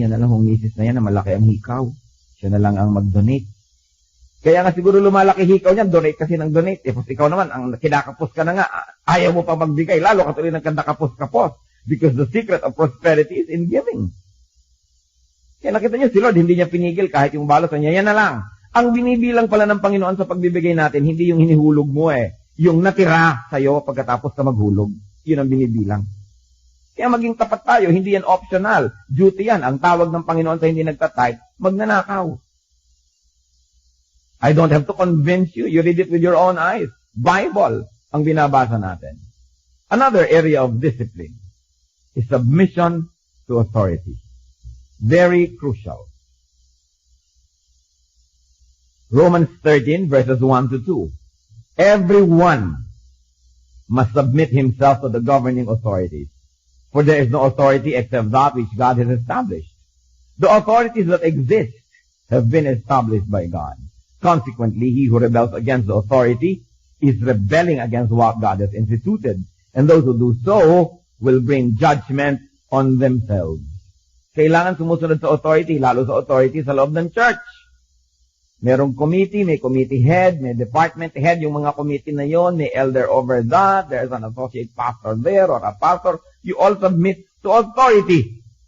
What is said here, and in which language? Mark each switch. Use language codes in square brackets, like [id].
[tl] Yan na lang, yung misis na yan na malaki ang hikaw. Siya na lang ang mag-donate. Kaya nga siguro lumalaki hikaw niya, donate kasi ng donate. Tapos ikaw naman, ang kinakapos ka na nga, ayaw mo pa magbigay. Lalo ka tuloy ng kandakapos-kapos. [en] Because the secret of prosperity is in giving. [tl] Kaya nakita niyo si Lord, hindi niya pinigil kahit yung balos niya, yan na lang. Ang binibilang pala ng Panginoon sa pagbibigay natin, hindi yung hinihulog mo eh. yung natira sa'yo pagkatapos ka maghulog. Yun ang binibilang. Kaya maging tapat tayo, hindi yan optional. Duty yan. Ang tawag ng Panginoon sa hindi nagtatithe, magnanakaw. [en] I don't have to convince you. You read it with your own eyes. [tl] Bible ang binabasa natin. [en] Another area of discipline is submission to authority. Very crucial. Romans 13 verses 1 to 2. Everyone must submit himself to the governing authorities. For there is no authority except that which God has established. The authorities that exist have been established by God. Consequently, he who rebels against the authority is rebelling against what God has instituted. And those who do so will bring judgment on themselves. [tl] Kailangan sumusunod sa authority, lalo sa authority sa loob ng church. Merong committee, may committee head, may department head. Yung mga committee na yon, may [en] elder over that, there's an associate pastor there or a pastor. You all submit to authority.